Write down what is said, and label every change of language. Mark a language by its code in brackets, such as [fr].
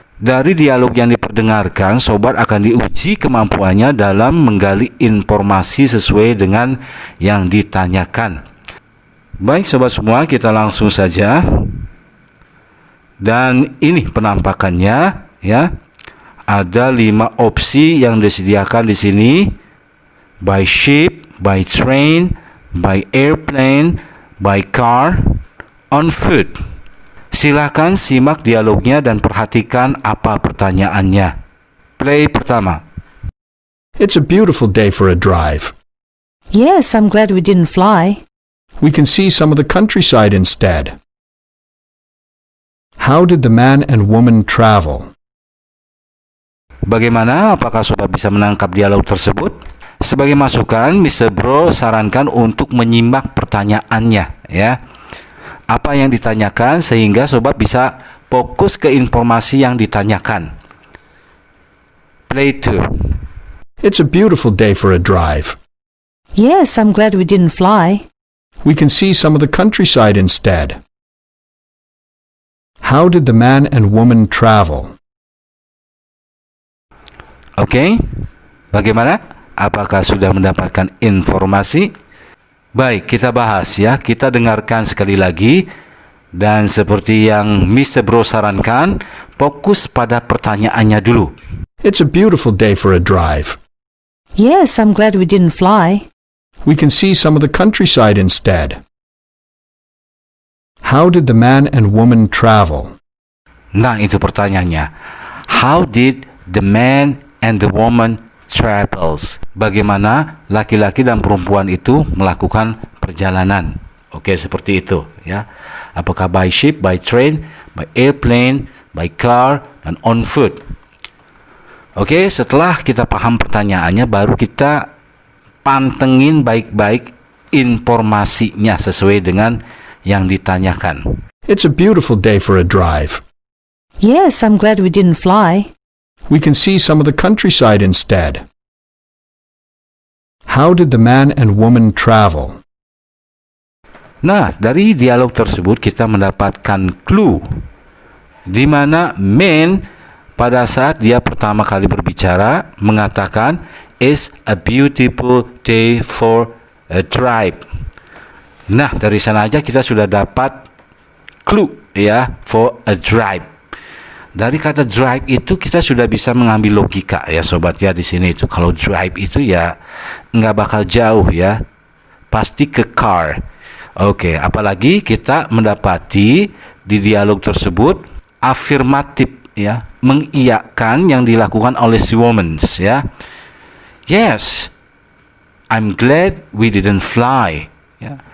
[id] Dari dialog yang diperdengarkan, sobat akan diuji kemampuannya dalam menggali informasi sesuai dengan yang ditanyakan. Baik sobat semua, kita langsung saja. Dan ini penampakannya ya. Ada 5 opsi yang disediakan di sini: [en] by ship, by train, by airplane, by car, on foot. [id] Silakan simak dialognya dan perhatikan apa pertanyaannya. Play pertama. [en] It's a beautiful day for a drive. Yes, I'm glad we didn't fly. We can see some of the countryside instead. How did the man and woman travel? [id] Bagaimana? Apakah sobat bisa menangkap dialog tersebut? Sebagai masukan, Mr. Bro sarankan untuk menyimak pertanyaannya ya. Apa yang ditanyakan sehingga sobat bisa fokus ke informasi yang ditanyakan. [en] Play 2. It's a beautiful day for a drive. Yes, I'm glad we didn't fly. We can see some of the countryside instead. How did the man and woman travel? [id] Oke, bagaimana? Apakah sudah mendapatkan informasi? Baik, kita bahas ya. Kita dengarkan sekali lagi. Dan seperti yang Mr. Bro sarankan, fokus pada pertanyaannya dulu. [en] It's a beautiful day for a drive. Yes, I'm glad we didn't fly. We can see some of the countryside instead. How did the man and woman travel? [id] Nah, itu pertanyaannya. [en] How did the man and the woman travels? [id] Bagaimana laki-laki dan perempuan itu melakukan perjalanan? Oke, seperti itu ya. Apakah [en] by ship, by train, by airplane, by car, [id] dan [en] on foot? [id] Oke, setelah kita paham pertanyaannya, baru kita pantengin baik-baik informasinya sesuai dengan yang ditanyakan. [en] It's a beautiful day for a drive. Yes, I'm glad we didn't fly. We can see some of the countryside instead. How did the man and woman travel? [id] Nah, dari dialog tersebut kita mendapatkan clue di mana man pada saat dia pertama kali berbicara mengatakan [en] it's a beautiful day for a drive. [id] Nah, dari sana aja kita sudah dapat clue ya, [en] for a drive. [id] Dari kata drive itu kita sudah bisa mengambil logika ya sobat ya. Di sini itu kalau drive itu ya nggak bakal jauh ya, pasti ke car. Oke, apalagi kita mendapati di dialog tersebut afirmatif ya, mengiyakan yang dilakukan oleh si woman ya. [en] Yes, I'm glad we didn't fly [id] ya.